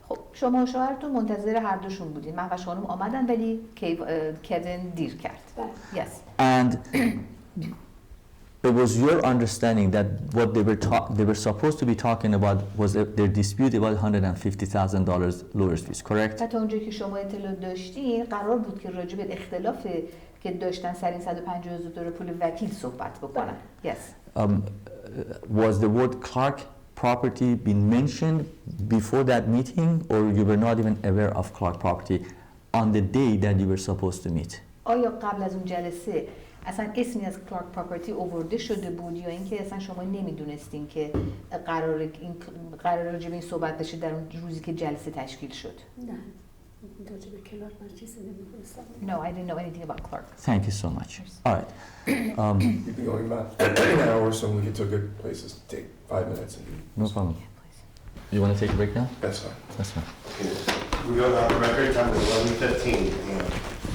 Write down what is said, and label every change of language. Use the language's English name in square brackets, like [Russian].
[Persian] خب شما و شوهرتون منتظر هر دوشون بودین. مهوش خانم آمدن ولی کوین دیر کرد. بله. [English] Yes. And it was your understanding that what they were supposed to be talking about was their dispute about $150,000 lawyers fees, correct? [Persian] تا اونجایی که شما اطلاع داشتین قرار بود که راجع به اختلاف که داشتن سر این $150,000 پول وکیل صحبت بکنن. [English] Yes. Was the word Clark property been mentioned before that meeting, or you were not even aware of Clark property on the day that you were supposed to meet? [Persian] آیا قبل از اون جلسه اصلا اسمی از کلارک پراپرتی آورده شده بود یا اینکه اصلا شما نمیدونستین که قرار راجع به این صحبت بشه در اون روزی که جلسه تشکیل شد؟ نه. راجع به کلارک من چیزی نمی‌دونستم. [English] No, I didn't know anything about Clark. Thank you so much. All right. You'd be going about an hour or so, and we get to a good place to take 5 minutes. And No problem. You want to take a break now? that's fine. That's fine. We go on the record time at 11:15.